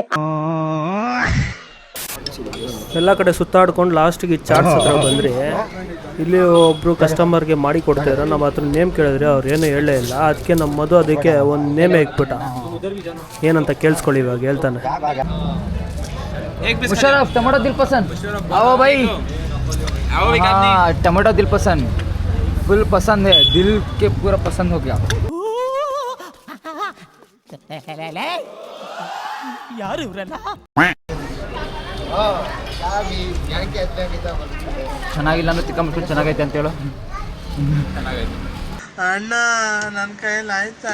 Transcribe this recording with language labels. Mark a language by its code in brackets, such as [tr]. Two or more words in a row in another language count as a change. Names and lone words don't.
[kn] ಎಲ್ಲ ಕಡೆ ಸುತ್ತಾಡ್ಕೊಂಡು ಲಾಸ್ಟಿಗೆ ಚಾಟ್ಸ್ ಹತ್ರ ಬಂದರೆ ಇಲ್ಲಿ ಒಬ್ಬರು ಕಸ್ಟಮರ್ಗೆ ಮಾಡಿ ಕೊಡ್ತಾಯಿದ್ರು. ನಮ್ಮ ಹತ್ರ ನೇಮ್ ಕೇಳಿದ್ರೆ ಅವ್ರು ಏನೂ ಹೇಳೇ ಇಲ್ಲ. ಅದಕ್ಕೆ ನಮ್ಮ ಮಧು ಅದಕ್ಕೆ ಒಂದು ನೇಮೇ ಇಕ್ಬಿಟ್ಟ. ಏನಂತ ಕೇಳಿಸ್ಕೊಳ್ಳಿ ಇವಾಗ ಹೇಳ್ತಾನೆ. [hi] मुशर्रफ टमाटो दिल पसंद. आओ भाई. हाँ टमाटो दिल पसंद. फुल पसंद है. दिल के पूरा पसंद हो गया. [kn] ಯಾರು ಇವರೆಲ್ಲ? ಚೆನ್ನಾಗಿಲ್ಲ ಅಂದ್ರೆ ಚಿಕ್ಕ ಮಕ್ಕಳು ಚೆನ್ನಾಗೈತೆ ಅಂತ ಹೇಳು. ಅಣ್ಣ ನನ್ನ ಕೈಯಲ್ಲಿ ಆಯ್ತಾ?